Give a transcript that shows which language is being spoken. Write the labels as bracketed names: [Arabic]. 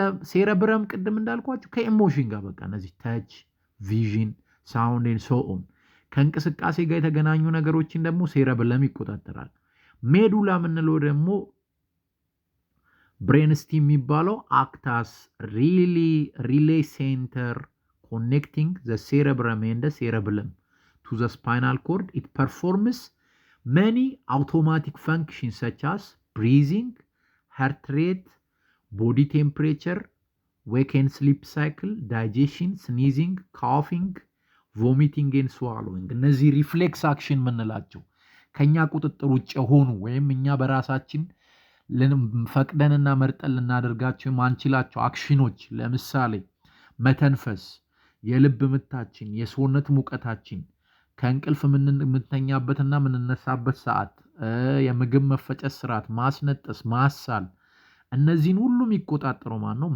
[Amharic] ሴረብረም ቅድም እንዳልኳችሁ ከኢሞሽን ጋር በቃ እነዚህ ተች፣ ቪዥን፣ ሳውንድ ኤንድ ሶ ኦን ከእንቅስቃሴ ጋር የተገናኙ ነገሮችን ደግሞ ሴረብለም ይቆጣጠራል። ሜዱላ የምንለው ደግሞ ብሬንስቲም የሚባለው አክታስ ሪሌ ሴንተር [English] connecting the cerebrum and the cerebellum to the spinal cord. It performs many automatic functions such as breathing, heart rate, body temperature, wake and sleep cycle, digestion, sneezing, coughing, vomiting and swallowing. [Amharic] እነዚህ ሪፍሌክስ አክሽን የምንላቸው ከኛ ቁጥጥር ውጭ የሆኑ ወይም እኛ በራሳችን ፈቅደንና መርጠን ልናደርጋቸው የማንችላቸው አክሽኖች ለምሳሌ መተንፈስ፣ የልብ ምታችን፣ የሰውነት ሙቀታችን፣ ከእንቅልፍ የምንተኛበትና የምንነሳበት ሰዓት፣ የምግብ መፈጨት ስርዓት፣ ማስነጠስ፣ ማሳል እነዚህን ሁሉ የሚቆጣጠረው ማን ነው?